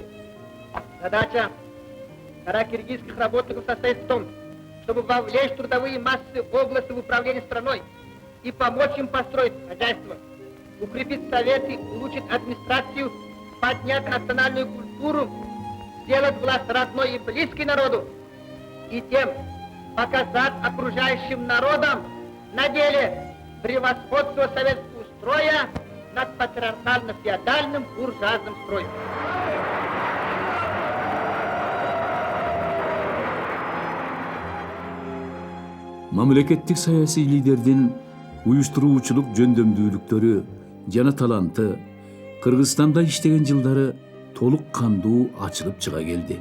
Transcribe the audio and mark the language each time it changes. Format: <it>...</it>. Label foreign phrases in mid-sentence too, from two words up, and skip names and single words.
<ru>Задача каракыргызских работников состоит в том, чтобы вовлечь трудовые массы области в управление страной и помочь им построить хозяйство, укрепить советы, улучшить администрацию, поднять национальную культуру, сделать власть родной и близкой народу, и тем показать окружающим народам на деле превосходство советского строя над патриархально-феодальным буржуазным строем.</ru> <ky>Мамлекеттик саясий лидердин уюштуруучулук жөндөмдүүлүктөрү жана таланты Кыргызстанда иштеген жылдары толук кандуу ачылып чыга келди.</ky>